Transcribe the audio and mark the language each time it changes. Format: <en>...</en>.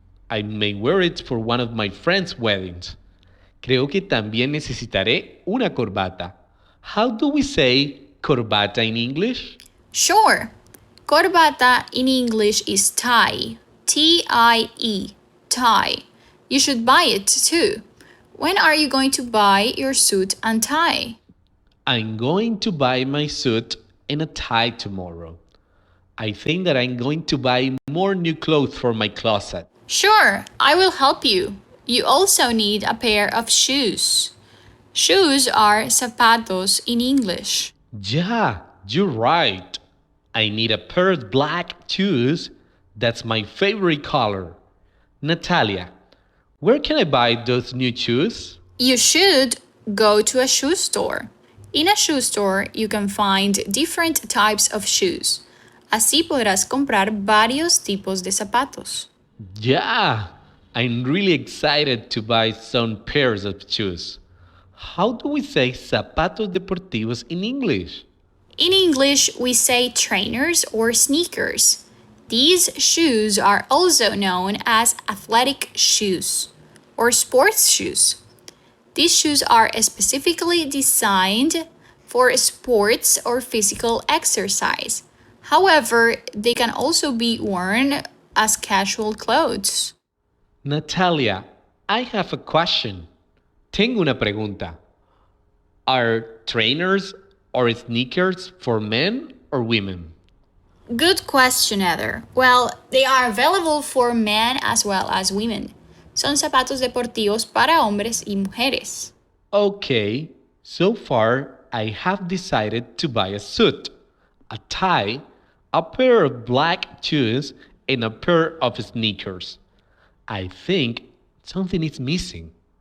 <en>I may wear it for one of my friends' weddings.</en> <es>Creo que también necesitaré una corbata.</es> <en>How do we say corbata in English? Sure. Corbata in English is tie. T-I-E. Tie. You should buy it too. When are you going to buy your suit and tie? I'm going to buy my suit and a tie tomorrow. I think that I'm going to buy more new clothes for my closet. Sure, I will help you. You also need a pair of shoes. Shoes are zapatos in English. Yeah, you're right. I need a pair of black shoes. That's my favorite color. Natalia, where can I buy those new shoes? You should go to a shoe store. In a shoe store, you can find different types of shoes.</en> <es>Así podrás comprar varios tipos de zapatos.</es> <en>Yeah, I'm really excited to buy some pairs of shoes. How do we say</en> <es>zapatos deportivos</es> <en>in English? In English, we say trainers or sneakers. These shoes are also known as athletic shoes or sports shoes. These shoes are specifically designed for sports or physical exercise. However, they can also be worn as casual clothes. Natalia, I have a question.</en> <es>Tengo una pregunta.</es> <en>Are trainers or sneakers for men or women? Good question, Heather. Well, they are available for men as well as women.</en> <es>Son zapatos deportivos para hombres y mujeres.</es> <en>Okay, so far I have decided to buy a suit, a tie, a pair of black shoes, and a pair of sneakers. I think something is missing.</en>